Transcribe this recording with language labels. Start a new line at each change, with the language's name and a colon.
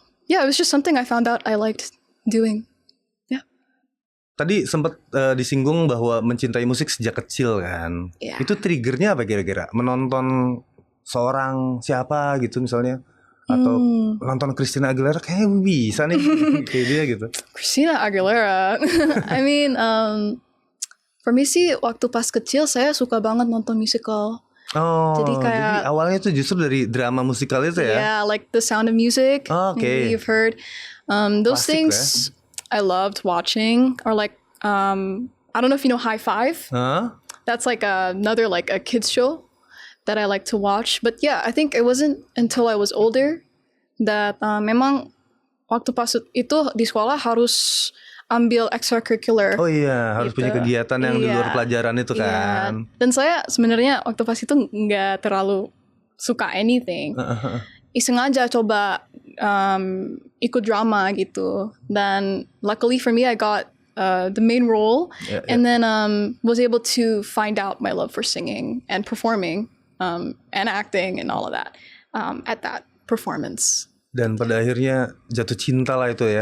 English: It was just something I found out I liked doing.
Indonesian: Tadi sempat disinggung bahwa mencintai musik sejak kecil kan. Itu triggernya apa kira-kira? Menonton seorang siapa gitu misalnya, atau nonton Christina Aguilera kayaknya bisa nih kayak dia gitu. Christina Aguilera.
English: I mean, for me
Indonesian: sih waktu pas kecil saya suka banget nonton musical. Jadi awalnya tuh justru dari drama musikal itu ya?
English: Yeah, like The Sound of Music. Maybe you've heard. Those Classic things I loved watching. Or like, I don't know if you know High Five. That's like another like a kids show that I like to watch. But yeah, I think it wasn't until I was older that
Indonesian: memang waktu pas itu di sekolah harus ambil extracurricular. Oh iya, harus punya kegiatan yang di luar pelajaran itu kan. Dan saya sebenarnya waktu pas itu nggak terlalu suka anything. Iseng aja coba ikut drama gitu. Dan
English: luckily for me I got the main role, Yeah, and then was able to find out my love for singing and performing and acting and all of that at that performance.
Indonesian: Dan pada akhirnya jatuh cinta lah itu ya.